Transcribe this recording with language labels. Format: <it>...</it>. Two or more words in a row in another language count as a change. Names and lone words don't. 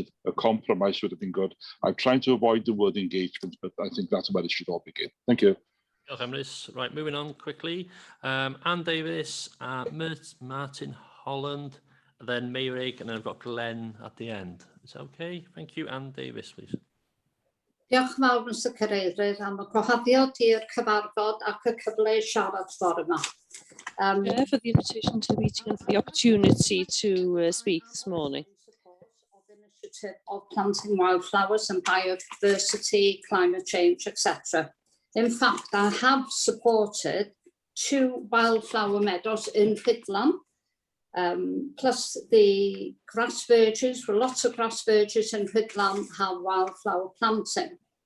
<en>A compromise would have been good. I'm trying to avoid the word engagement, but I think that's where it should all begin. Thank you. Right, moving on quickly. Anne Davis, Martin Holland, then Meirig, and then I've got Glenn at the end. Is that okay? Thank you. Anne Davis, please.</en> <cy>Diolch yn fawr, Mr Cadeirydd, am y gwahoddiad i'r cyfarfod ac y cyfle i siarad bore yma.</cy> <en>For the invitation to the meeting and for the opportunity to speak this morning. Of planting wildflowers and biodiversity, climate change, etc. In fact, I have supported 2 wildflower meadows in Rhydlan, plus the grass verges, for lots of grass verges in Rhydlan have wildflower planting.</en>